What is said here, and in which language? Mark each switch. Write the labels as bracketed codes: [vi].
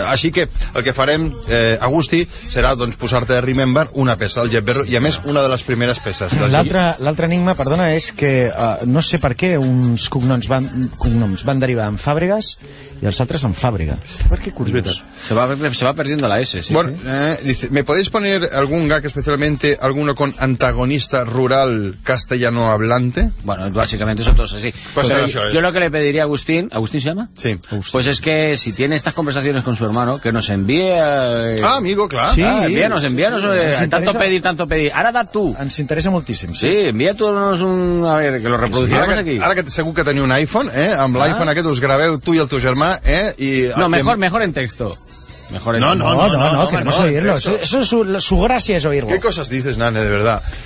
[ca] Així que el que farem, Agustí, serà doncs, posar-te a Remember una peça, el Jeff Berro, i a més una de les primeres peces. L'altre enigma, perdona, és que no sé per què uns cognoms van derivar en Fàbregas i els altres en Fàbrega. Per què, curiós? [es] Se va perdiendo la S, sí. Bueno, sí. Dice, ¿me podéis poner algún gag, especialmente alguno con antagonista rural castellano hablante? Bueno, básicamente eso todo es así. Pues pero no, yo lo que le pediría a Agustín... ¿Agustín se llama? Sí. Agustín. Pues es que si tiene estas conversaciones con su hermano, que nos envíe... Ah, amigo, claro. Sí, ah, envíanos. Sí, sí, sí. Tanto pedir. Ahora da tú. Nos interesa muchísimo. Sí, envía tú un... A ver, que lo reproduciremos que sí. Aquí. Ahora que seguro que tenéis un iPhone, ¿eh? [ca] Amb l'iPhone aquest us graveu tú y el tu germà, ¿eh? [es] Y no, mejor en texto. Mejor en... No, queremos oírlo. Eso es su gracia, es oírlo. ¿Qué cosas dices, nane, de verdad?